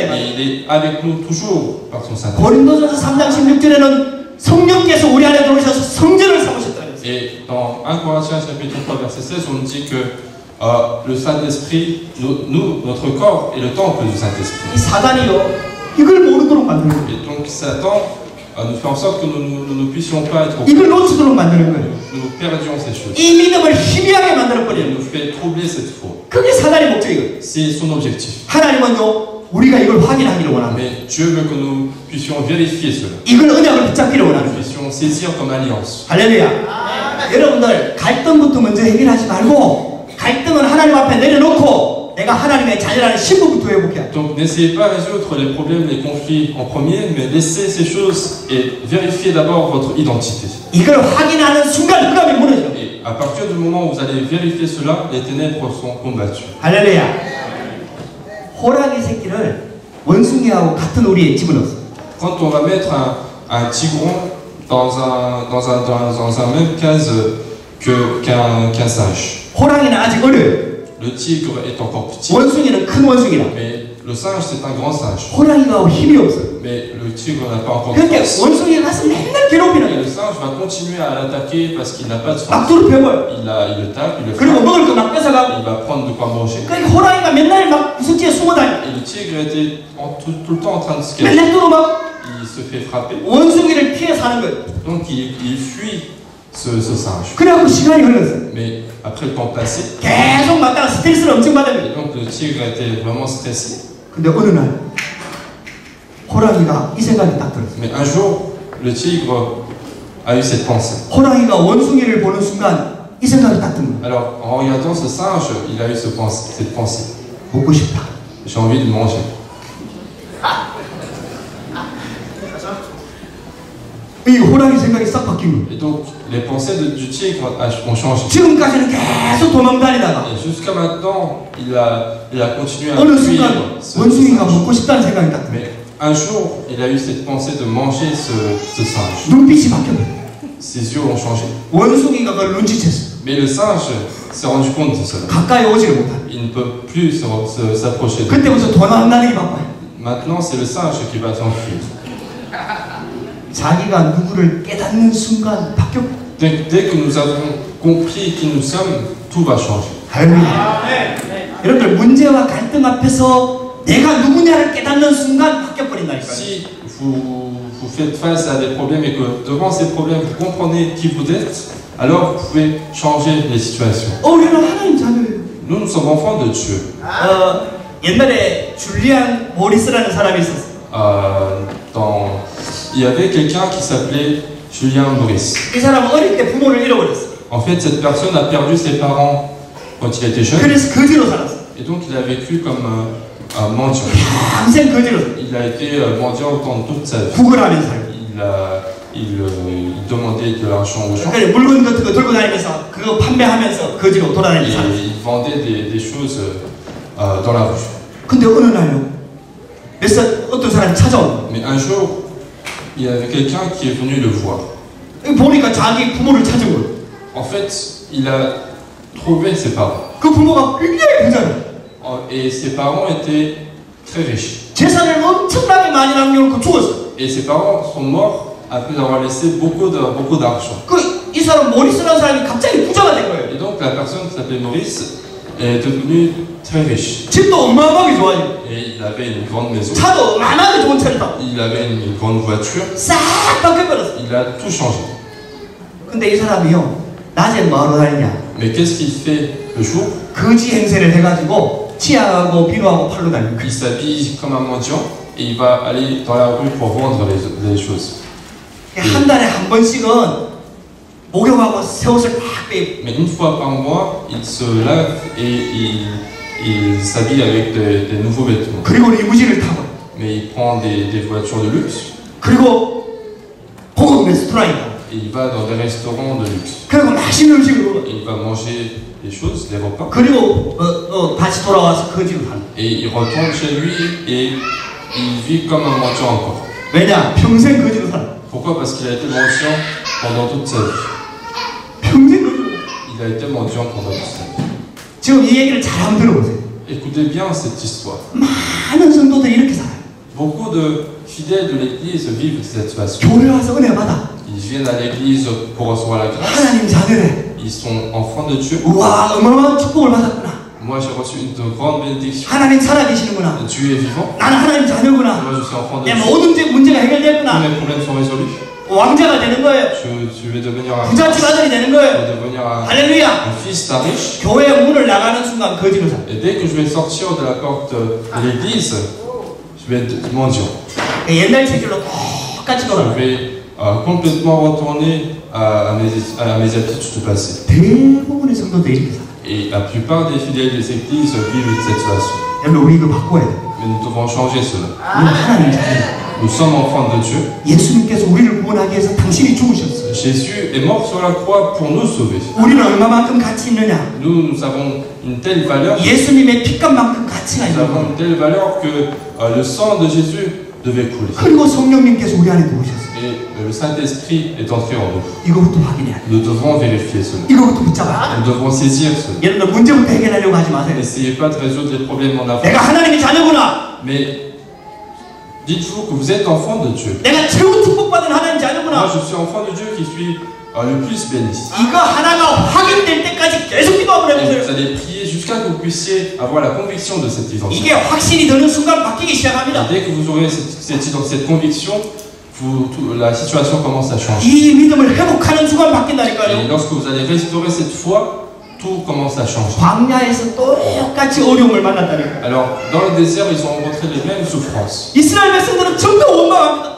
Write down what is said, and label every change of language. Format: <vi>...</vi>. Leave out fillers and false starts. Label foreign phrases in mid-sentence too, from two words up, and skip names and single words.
<fr>Et</fr> <ko>말이에요.</ko> <fr>il est avec nous toujours par son Saint-Esprit.</fr> <ko>고린도전서 3장 16절에는 성령께서 우리 안에 들어오셔서 성전을 삼으셨다 그랬어요.</ko> <fr>Et dans 1 Corinthiens chapitre 3 verset 16, on dit que le Saint-Esprit, notre corps est le temple du Saint-Esprit.</fr> <ko>이 사단이요 이걸 모르도록 만드는 거예요.</ko> <fr>Et donc Satan nous fait en sorte que nous ne puissions pas être au courant.</fr> <ko>이걸 놓치도록 만드는 거예요.</ko> <fr>Nous perdions ces choses.</fr> <ko>이 믿음을 희미하게 만들어</ko> <fr>Il</fr> <ko>버려요.</ko> <fr>nous fait troubler cette foi.</fr> <ko>그게 사단의 목적이거든요.</ko> <fr>C'est son objectif.</fr> <ko>하나님은요 우리가 이걸 확인하기를 원합니다.</ko> <fr>Mais Dieu veut que nous puissions vérifier cela.</fr> <ko>이걸 언약을 붙잡기를</ko> <fr>Nous</fr> <ko>원합니다.</ko> <fr>puissions saisir comme alliance.</fr> <ko>할렐루야. 여러분들 갈등부터 먼저 해결하지 말고 갈등은 하나님 앞에 내려놓고 내가 하나님의 자녀라는 신분부터 회복해야 돼.</ko> <fr>Donc n'essayez pas de résoudre les problèmes, les conflits en premier, mais laissez ces choses et vérifiez d'abord votre identité.</fr> <ko>이걸 확인하는 순간 흑암이 무너져.</ko> <fr>Et à partir du moment où vous allez vérifier cela, les ténèbres sont combattues.</fr> <ko>할렐루야. 호랑이 새끼를 원숭이하고 같은 우리에 집어넣었어.</ko> <fr>Quand on va mettre un tigron dans un même case qu'un singe,</fr> <ko>호랑이는 아직 어려요.</ko> <fr>le tigre est encore petit,</fr> <ko>원숭이는 큰 원숭이라.</ko> <fr>mais le singe c'est un grand singe.</fr> <ko>호랑이가 힘이 없어.</ko> <fr>Mais le tigre n'a pas encore de</fr> <ko>그러니까</ko> <fr>force.</fr> <ko>원숭이가 가서 맨날 괴롭히는</ko> <fr>Et</fr> <ko>거야.</ko> <fr>le singe va continuer à l'attaquer parce qu'il n'a pas de force.</fr> <ko>막두를 펴버려.</ko> <fr>Il le tape, il le</fr> <ko>그리고</ko> <fr>frappe,</fr> <ko>먹을 거 막 뺏어가고.</ko> <fr>il va prendre de quoi manger.</fr> <ko>그러니까 호랑이가 맨날 막 구석지에 숨어 다녀.</ko> <fr>Et le tigre était tout le temps en train de se cacher.</fr> <ko>맨날 뚫어막</ko> <fr>Il se fait frapper.</fr> <ko>원숭이를 피해 사는 거예요.</ko> <fr>Donc il fuit ce singe.</fr> <ko>그래갖고 시간이 흘렀어요.</ko> <fr>Mais après le temps passé,</fr> <ko>계속 맞다가 스트레스를 엄청 받아요.</ko> <fr>et donc le tigre était vraiment stressé.</fr> <ko>근데 어느 날 호랑이가 이 생각이 딱 들었어요.</ko> <fr>Mais un jour, le tigre a eu cette pensée.</fr> <ko>호랑이가 원숭이를 보는 순간 이 생각이 딱 든 거예요.</ko> <fr>Alors, en regardant ce singe, il a eu cette pensée.</fr> <ko>먹고 싶다.</ko> <fr>J'ai envie de manger.</fr> <ko>이 호랑이 생각이 싹 바뀐 거예요.</ko> <fr>Et donc, les pensées du tigre ont changé.</fr> <ko>지금까지는 계속 도망다니다가</ko> <fr>Et jusqu'à maintenant, il a continué à</fr> <ko>어느</ko> <fr>fuir</fr> <ko>순간</ko> <fr>ce</fr> <ko>원숭이가</ko> <fr>singe.</fr> <ko>먹고 싶다는 생각이 딱 들어요.</ko> <fr>Mais un jour, il a eu cette pensée de manger ce singe.</fr> <ko>눈빛이 바뀌어요.</ko> <fr>Ses yeux ont changé.</fr> <ko>원숭이가 그걸 눈치챘어요.</ko> <fr>Mais le singe s'est rendu compte de cela.</fr> <ko>가까이 오지를 못하요.</ko> <fr>Il ne peut plus s'approcher de lui.</fr> <ko>그때부터 도망다니기 바빠요.</ko> <fr>Maintenant, c'est le singe qui va s'enfuir.</fr> <ko>자기가 누구를 깨닫는 순간 바뀌어.</ko> <fr>Dès que nous avons compris qui nous sommes, tout va changer.</fr> <ko>할렐루야. 여러분들 문제와 갈등 앞에서 내가 누구냐를 깨닫는 순간 바뀌어버린다니까요.</ko> <fr>Si vous faites face à des problèmes et que devant ces problèmes, vous comprenez qui vous êtes, alors vous pouvez changer les situations.</fr> <ko>우리는 하나님 자녀예요.</ko> <fr>Nous sommes enfants de Dieu.</fr> <ko>옛날에 줄리안 모리스라는 사람이 있었어요.</ko> <fr>Il y avait quelqu'un qui s'appelait Julien Maurice.</fr> <ko>이 사람은 어릴 때 부모를 잃어버렸어요.</ko> <fr>En fait, cette personne a perdu ses parents quand il était jeune.</fr> <ko>그래서 거지로 살았어요.</ko> <fr>Et donc, il a vécu comme un mendiant.</fr> <ko>평생 거지로 살았어요.</ko> <fr>Il a été mendiant pendant toute sa vie.</fr> <ko>구걸하면서 살고.</ko> <fr>Il demandait de l'argent aux gens.</fr> <ko>그러니까 물건 같은 거 들고 다니면서 그거 판매하면서 거지로 돌아다니면서</ko> <fr>Et</fr> <ko>살았어요.</ko> <fr>il vendait des choses dans la rue.</fr> <ko>근데 어느 날요, 어떤 사람이 찾아온</ko> <fr>Mais un jour, il y avait quelqu'un qui est venu le voir.</fr> <ko>거예요. 보니까 자기 부모를 찾은 거예요.</ko> <fr>En fait, il a trouvé ses parents.</fr> <ko>그 부모가 굉장히 부자예요.</ko> <fr>Et ses parents étaient très riches.</fr> <ko>재산을 엄청나게 많이 남겨놓고 죽었어요.</ko> <fr>Et ses parents sont morts après avoir laissé beaucoup d'argent.</fr> <ko>이 사람 모리스라는 사람이 갑자기 부자가 된 거예요.</ko> <fr>Et donc la personne qui s'appelait Maurice est devenue très riche.</fr> <ko>집도 어마어마하게 좋아지고,</ko> <fr>Et il avait une grande maison.</fr> <ko>차도 어마어마하게 좋은 차를 타고</ko> <fr>Il avait une grande voiture.</fr> <ko>싹 바뀌어버렸어요.</ko> <fr>Il a tout changé.</fr> <ko>근데 이 사람이요, 낮에 뭐하러 다니냐,</ko> <fr>Mais qu'est-ce qu'il fait le jour?</fr> <ko>거지 행세를 해가지고 치약하고 비누하고 팔러 다니고.</ko> <fr>Il s'habille comme un mendiant et il va aller dans la rue pour vendre les choses.</fr> <ko>한 달에 한 번씩은 목욕하고 새 옷을 딱 빼고,</ko> <fr>Mais une fois par mois, il se lave et il s'habille avec des nouveaux vêtements.</fr> <ko>그리고 리무진을 타고,</ko> <fr>Mais il prend des voitures de luxe</fr> <ko>그리고 고급 레스토랑에 가고,</ko> <fr>et il va dans des restaurants de luxe.</fr> <ko>그리고 맛있는 음식을 먹어.</ko> <fr>Et il va manger des choses, des repas.</fr> <ko>그리고 다시 돌아와서 거지로 살고.</ko> <fr>Et il retourne chez lui et il vit comme un mendiant encore.</fr> <ko>왜냐? 평생 거지로 살아.</ko> <fr>Pourquoi? Parce qu'il a été mendiant pendant toute sa vie.</fr> <ko>평생 거지로.</ko> <fr>Il a été mendiant pendant toute sa vie.</fr> <ko>지금 이 얘기를 잘 한번 들어보세요.</ko> <fr>Écoutez bien cette histoire.</fr> <ko>많은 성도들이 이렇게 살아요.</ko> <fr>Beaucoup de fidèles de l'église vivent cette situation.</fr> <ko>교회 와서 은혜 받아.</ko> <fr>Ils viennent à l'église pour recevoir la grâce.</fr> <ko>하나님 자녀래.</ko> <fr>Ils sont enfants de Dieu.</fr> <ko>우와, 어마어마한 축복을 받았구나.</ko> <fr>Moi, j'ai reçu une grande bénédiction.</fr> <ko>하나님 살아계시는구나.</ko> <fr>Dieu est vivant.</fr> <ko>나는 하나님 자녀구나.</ko> <fr>Moi, je suis enfant de</fr> <ko>내</ko> <fr>Dieu.</fr> <ko>모든 문제가</ko> <fr>Tous</fr> <ko>해결됐구나.</ko> <fr>mes problèmes sont résolus.</fr> <ko>왕자가 되는 거예요.</ko> <fr>Je vais devenir un</fr> <ko>부잣집 아들이 되는 거예요.</ko> <fr>devenir un</fr> <ko>할렐루야.</ko> <fr>fils d'un riche.</fr> <ko>교회 문을 나가는 순간 거지로 살아.</ko> <fr>Et dès que je vais sortir de la porte de l'église, je vais être mendiant.</fr> <ko>옛날 체질로 똑같이</ko> <fr>Je</fr> <ko>돌아가.</ko> <fr>vais complètement retourner à mes habitudes du passé.</fr> <ko>대부분의 성도들이 이렇게 살아.</ko> <fr>Et la plupart des fidèles des églises vivent cette situation.</fr> <ko>여러분, 우리 이거 바꿔야 돼.</ko> <fr>Mais nous devons changer cela.</fr> <ko>우리 하나님 자녀.</ko> <fr>Nous sommes enfants de Dieu.</fr> <ko>예수님께서 우리를 구원하기 위해서 당신이 죽으셨어요.</ko> <fr>Jésus est mort sur la croix pour nous sauver.</fr> <ko>우리는 얼마만큼 가치 있느냐?</ko> <fr>Nous avons une telle valeur.</fr> <ko>예수님의 피값만큼 가치가</ko> <fr>Nous</fr> <ko>있는</ko> <fr>avons</fr> <ko>거예요.</ko> <fr>une telle valeur que le sang de Jésus devait couler.</fr> <ko>그리고 성령님께서 우리 안에 들어오셨어요.</ko> <fr>Et le Saint-Esprit est entré en nous.</fr> <ko>이거부터 확인해야 돼.</ko> <fr>Nous devons vérifier cela.</fr> <ko>이거부터 붙잡아야 돼.</ko> <fr>Nous devons saisir cela.</fr> <ko>여러분들 문제부터 해결하려고 하지 마세요.</ko> <fr>N'essayez pas de résoudre les problèmes en avant.</fr> <ko>내가 하나님의 자녀구나.</ko> <fr>Mais dites-vous que vous êtes enfant de Dieu.</fr> <ko>내가 최고 축복받은 하나님</ko> <fr>Moi,</fr> <ko>자녀구나.</ko> <fr>je suis enfant de Dieu qui suis le plus béni.</fr> <ko>이거 하나가 확인될 때까지 계속 기도 한번</ko> <fr>Et vous</fr> <ko>해보세요.</ko> <fr>allez prier jusqu'à que vous puissiez avoir la conviction de cette identité.</fr> <ko>이게 확신이 드는 순간 바뀌기</ko> <fr>Et</fr> <ko>시작합니다.</ko> <fr>dès que vous aurez cette conviction, la situation commence à changer.</fr> <ko>이 믿음을 회복하는 순간</ko> <fr>Et</fr> <ko>바뀐다니까요.</ko> <fr>lorsque vous allez restaurer cette foi, tout commence à changer.</fr> <ko>광야에서 똑같이 어려움을 만났다니까요.</ko> <fr>Alors, dans le désert, ils ont rencontré les mêmes souffrances.</fr> <ko>이스라엘 백성들은 전부 원망합니다.</ko>